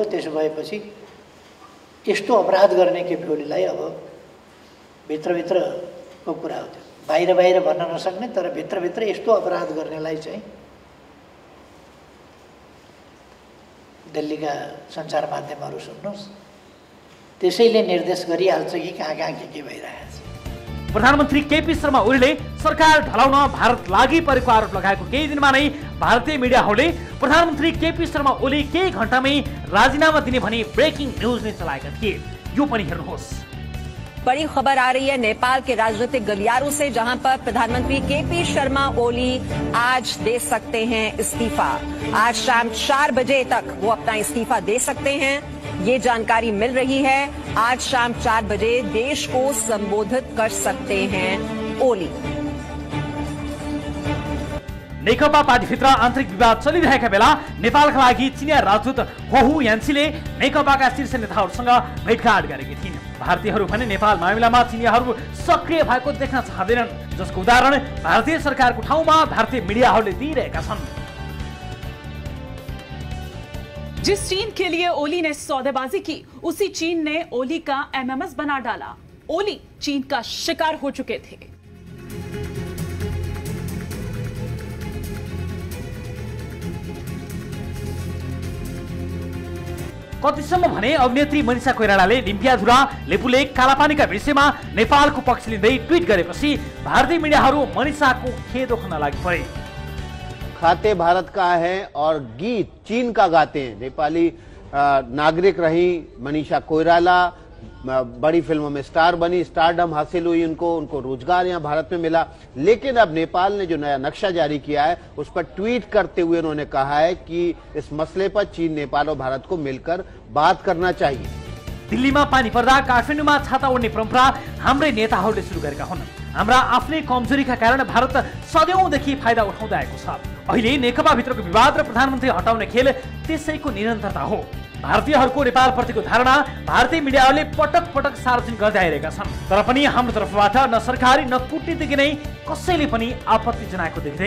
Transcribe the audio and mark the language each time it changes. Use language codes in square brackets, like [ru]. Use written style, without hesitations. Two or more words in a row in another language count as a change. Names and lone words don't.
[ne] त्यसो भएपछि यस्तो अपराध गर्ने केपी ओलीलाई अब भित्रभित्रको कुरा हो त्यो, बाहिर भन्न नसक्ने, तर भित्रभित्र यस्तो अपराध गर्नेलाई चाहिँ दिल्लीका सञ्चार माध्यमहरू सुन्नुहोस्, त्यसैले निर्देश गरिहाल्छ कि कहाँ कहाँ के भइरहेको छ। प्रधानमन्त्री केपी शर्मा ओलीले सरकार ढलाउन भारत लागि परेको आरोप लगाएको केही दिनमा नै भारतीय मिडियाहरूले प्रधानमन्त्री केपी शर्मा ओली केही घण्टामै राजीनामा दिने भनी [en] breaking news [ne] नै चलाएका थिए। यो पनि हेर्नुहोस्। [hi] बड़ी खबर आ रही है नेपाल के राजनीतिक गलियारों से, जहां पर प्रधानमंत्री केपी शर्मा ओली आज दे सकते हैं इस्तीफा। आज शाम 4 बजे तक वो अपना इस्तीफा दे सकते हैं, ये जानकारी मिल रही है। आज शाम 4 बजे देश को संबोधित कर सकते हैं ओली। [ne] नेकपा पार्टीभित्र आन्तरिक विवाद चलिरहेका बेला नेपालका लागि चिनिया राजदूत होहु यान्सीले नेकपाका शीर्ष नेताहरूसँग भेटघाट गरेकी थिइन्। भारतीयहरू भने नेपाल मामिलामा चिनियाहरू सक्रिय भएको देख्न चाहँदैनन्, जसको उदाहरण भारतीय सरकारको ठाउँमा भारतीय मिडियाहरूले दिइरहेका छन्। [hi] जिस चीन के लिए ओली ने सौदेबाजी की, उसी चीन ने ओली का एमएमएस बना डाला। ओली चीन का शिकार हो चुके थे। [ne] कतिसम्म भने अभिनेत्री मनिषा कोइरालाले लिम्पियाधुरा लेपुलेक कालापानीका विषयमा नेपालको पक्ष लिँदै ट्विट गरेपछि भारतीय मिडियाहरू मनिषाको खेद उठाउन लागि परे। [hi] खाते भारत का है और गीत चीन का गाते हैं। नेपाली नागरिक रही मनीषा कोइराला, बड़ी फिल्मों में स्टार बनी, स्टारडम हासिल हुई उनको रोजगार यहाँ भारत में मिला। लेकिन अब नेपाल ने जो नया नक्शा जारी किया है उस पर ट्वीट करते हुए उन्होंने कहा है कि इस मसले पर चीन, नेपाल और भारत को मिलकर बात करना चाहिए। [ne] दिल्लीमा पानी पर्दा काठमाडौँमा छाता ओढ्ने परम्परा हाम्रै नेताहरूले सुरु गरेका हुन्। हाम्रा आफ्नै कमजोरीका कारण भारत सदैवदेखि फाइदा उठाउँदै आएको छ। अहिले नेकपा भित्रको विवाद र प्रधानमन्त्री हटाउने खेल त्यसैको निरन्तरता हो। भारतीयहरूको नेपालप्रतिको धारणा भारतीय मिडियाहरूले पटक पटक सार्वजनिक गर्दै आइरहेका छन्, तर पनि हाम्रो तर्फबाट न सरकारी न कूटनीतिक नै कसैले पनि आपत्ति जनाएको देखिँदैन।